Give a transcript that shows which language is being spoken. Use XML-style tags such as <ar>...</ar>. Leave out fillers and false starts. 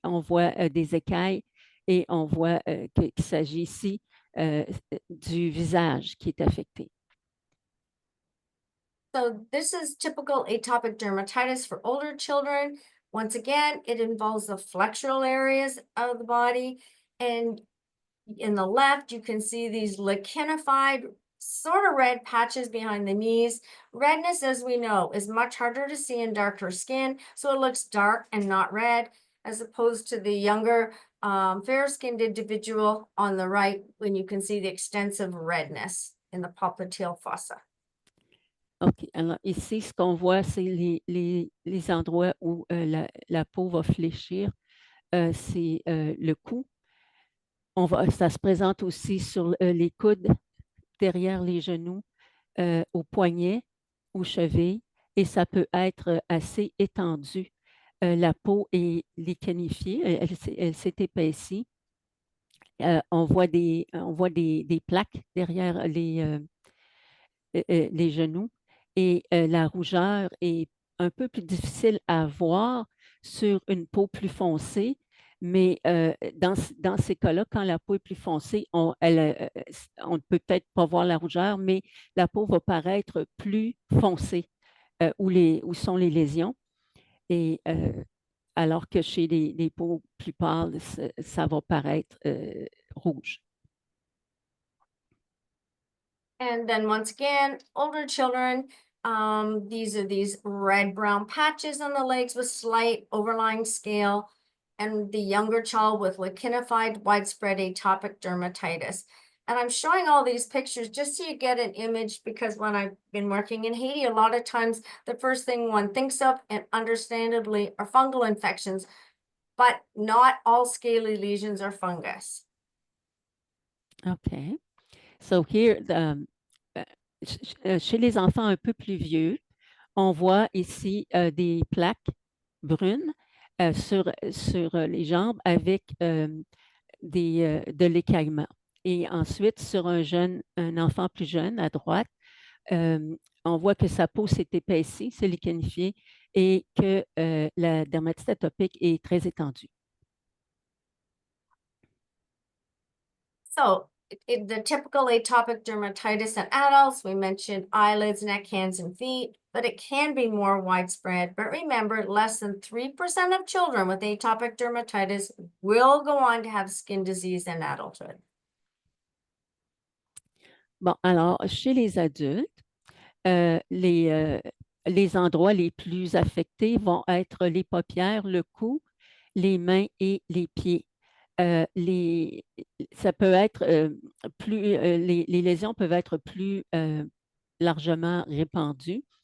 <fr>On voit des écailles et on voit qu'il s'agit ici du visage qui est affecté.</fr> <en>So this is typical atopic dermatitis for older children. Once again, it involves the flexural areas of the body. And in the left, you can see these lichenified, sort of red patches behind the knees. Redness, as we know, is much harder to see in darker skin. So it looks dark and not red, as opposed to the younger, fair-skinned individual on the right, when you can see the extensive redness in the popliteal fossa. OK.</en> <fr>Alors, ici, ce qu'on voit, c'est les endroits où la peau va fléchir. C'est le cou. Ça se présente aussi sur les coudes, derrière les genoux, aux poignets, aux chevilles et ça peut être assez étendu. La peau est lichenifiée, elle s'est épaissie. On voit des plaques derrière les genoux et la rougeur est un peu plus difficile à voir sur une peau plus foncée, mais dans ces cas-là, quand la peau est plus foncée, on ne peut peut-être pas voir la rougeur, mais la peau va paraître plus foncée où sont les lésions. Et alors que chez les peaux plus pâles, ça va paraître rouge.</fr> <en>And then once again, older children, these are these red-brown patches on the legs with slight overlying scale, and the younger child with lichenified widespread atopic dermatitis. And I'm showing all these pictures just so you get an image, because when I've been working in Haiti, a lot of times the first thing one thinks of, and understandably, are fungal infections, but not all scaly lesions are fungus. OK. So here,</en> <fr>chez les enfants un peu plus vieux, on voit ici des plaques brunes sur les jambes avec de l'écaillement. Et ensuite, sur un enfant plus jeune à droite, on voit que sa peau s'est épaissie, s'est lichenifiée et que la dermatite atopique est très étendue.</fr> <en>So the typical atopic dermatitis in adults, we mentioned eyelids, neck, hands, and feet, but it can be more widespread. But remember, less than 3% of children with atopic dermatitis will go on to have skin disease in adulthood.</en> <fr>Bon, alors, chez les adultes, les endroits les plus affectés vont être les paupières, le cou, les mains et les pieds. Ça peut être les lésions peuvent être plus largement répandues.</fr>